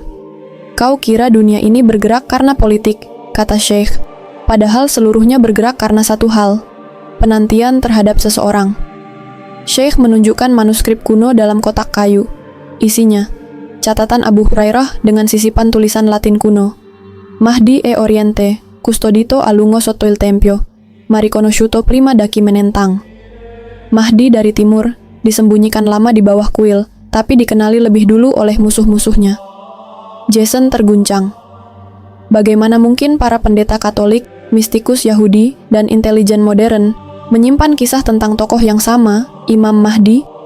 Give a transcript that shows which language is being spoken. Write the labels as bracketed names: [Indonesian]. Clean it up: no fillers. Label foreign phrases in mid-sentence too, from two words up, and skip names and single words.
[Indonesian] "Kau kira dunia ini bergerak karena politik," kata Sheikh, "padahal seluruhnya bergerak karena satu hal, penantian terhadap seseorang." Sheikh menunjukkan manuskrip kuno dalam kotak kayu. Isinya, catatan Abu Hurairah dengan sisipan tulisan Latin kuno. [Italian] "Mahdi e Oriente, custodito a lungo sotto il tempio, mariconosciuto prima da chi menentang." [Indonesian] Mahdi dari timur, disembunyikan lama di bawah kuil, tapi dikenali lebih dulu oleh musuh-musuhnya. Jason terguncang. Bagaimana mungkin para pendeta Katolik, mistikus Yahudi, dan intelijen modern menyimpan kisah tentang tokoh yang sama, Imam Mahdi?